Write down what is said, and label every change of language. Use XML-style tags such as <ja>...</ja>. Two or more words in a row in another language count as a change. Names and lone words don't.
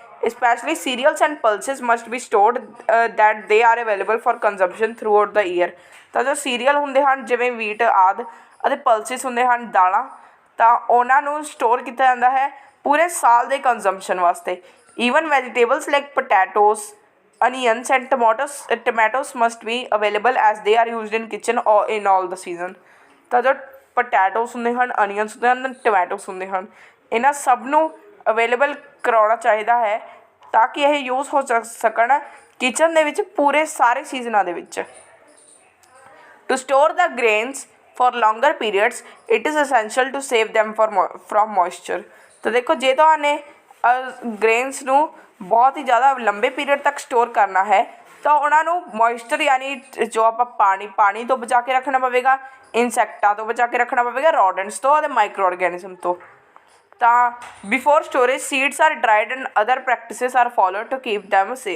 <en>Specially cereals and pulses must be stored that they are available for consumption throughout the year.</en> <pa>ਤਾਂ ਜੋ ਸੀਰੀਅਲ ਹੁੰਦੇ ਹਨ ਜਿਵੇਂ ਵੀਟ ਆਦਿ ਅਤੇ ਪਲਸਿਸ ਹੁੰਦੇ ਹਨ ਦਾਲਾਂ, ਤਾਂ ਉਹਨਾਂ ਨੂੰ ਸਟੋਰ ਕੀਤਾ ਜਾਂਦਾ ਹੈ ਪੂਰੇ ਸਾਲ ਦੇ ਕੰਜ਼ੰਪਸ਼ਨ ਵਾਸਤੇ।</pa> <en>Even vegetables like potatoes, onions and tomatoes must be available as they are used in kitchen or in all the season।</en> <pa>ਤਾਂ ਜੋ ਪੋਟੈਟੋਸ ਹੁੰਦੇ ਹਨ, ਅਨੀਅਨਸ ਹੁੰਦੇ ਹਨ, ਟੋਮੈਟੋਸ ਹੁੰਦੇ ਹਨ, ਇਹਨਾਂ ਸਭ ਨੂੰ ਅਵੇਲੇਬਲ ਕਰਾਉਣਾ ਚਾਹੀਦਾ ਹੈ ਤਾਂ ਕਿ ਇਹ ਯੂਜ਼ ਹੋ ਸਕਣ ਕਿਚਨ ਦੇ ਵਿੱਚ ਪੂਰੇ ਸਾਰੇ ਸੀਜ਼ਨਾਂ ਦੇ ਵਿੱਚ।</pa> <en>To store the grains for longer periods it is essential to save them from moisture।</en> <pa>ਤਾਂ ਦੇਖੋ ਜੇ ਤੁਹਾਨੇ ਗ੍ਰੇਨਸ ਨੂੰ ਬਹੁਤ ਹੀ ਜ਼ਿਆਦਾ ਲੰਬੇ ਪੀਰੀਅਡ ਤੱਕ ਸਟੋਰ ਕਰਨਾ ਹੈ ਤਾਂ ਉਹਨਾਂ ਨੂੰ ਮੋਇਸਚਰ ਯਾਨੀ ਜੋ ਆਪਾਂ ਪਾਣੀ ਤੋਂ ਬਚਾ ਕੇ ਰੱਖਣਾ ਪਵੇਗਾ, ਇਨਸੈਕਟਾਂ ਤੋਂ ਬਚਾ ਕੇ ਰੱਖਣਾ ਪਵੇਗਾ, ਰੋਡੈਂਟਸ ਤੋਂ ਅਤੇ ਮਾਈਕਰੋ ਆਰਗੈਨਿਜ਼ਮ ਤੋਂ। ਤਾਂ</pa> <en>before storage seeds are dried and other practices are followed to keep them safe.</en>